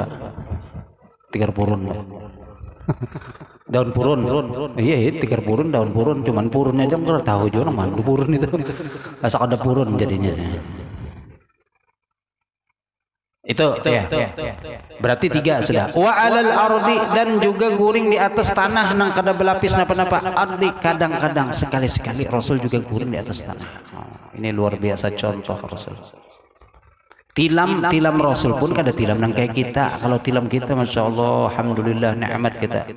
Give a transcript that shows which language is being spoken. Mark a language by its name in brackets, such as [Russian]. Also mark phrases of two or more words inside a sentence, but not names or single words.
[Banjar] Tikar purun. Daun purun. Iya, tikar purun, daun purun. Cuman purunnya aja nggak tahu juga mana purun itu. Asal ada purun jadinya. Itu ya. Berarti 3 sudah. [Arabic] وعلى الأرض, [Banjar] dan juga guring di atas tanah nang kada belapis napa-napa. Ardi, kadang-kadang sekali-sekali Rasul juga guring di atas tanah. Ini luar biasa contoh Rasul. Tilam Rasul pun kada tilam nang kayak kita. Kalau tilam kita [Arabic] ما شاء الله، الحمد لله, [Banjar] nikmat kita.